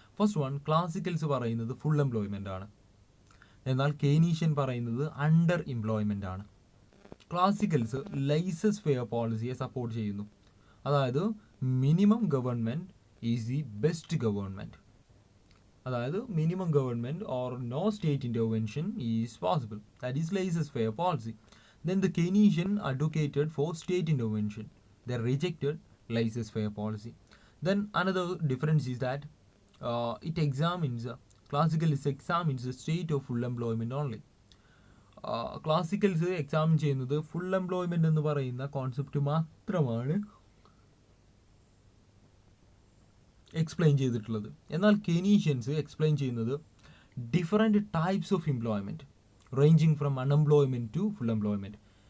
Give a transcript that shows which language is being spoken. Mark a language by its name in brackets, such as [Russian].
[Malayalam] First one, classicals പറയുന്നത് full employment ആണ്, എന്നാൽ കെയ്നീഷ്യൻ പറയുന്നത് അണ്ടർ എംപ്ലോയ്മെൻ്റ് ആണ്. ക്ലാസിക്കൽസ് ലൈസസ് ഫെയർ പോളിസിയെ സപ്പോർട്ട് ചെയ്യുന്നു, [English] അതായത് minimum government is the best government, അതായത് minimum government or no state intervention is possible, that is laissez faire policy. Then the Keynesian advocated for state intervention. They rejected laissez-faire policy. Then another difference is that it examines, classicals examines the state of full employment only. [Malayalam] Classicals examine ചെയ്യുന്നത് full employment എന്ന് പറയുന്ന concept മാത്രമാണ് explain ചെയ്തിട്ടുള്ളത്. എന്നാൽ കെയ്നീഷ്യൻസ് explain ചെയ്യുന്നത് [English] Different types of employment ranging from unemployment to full employment.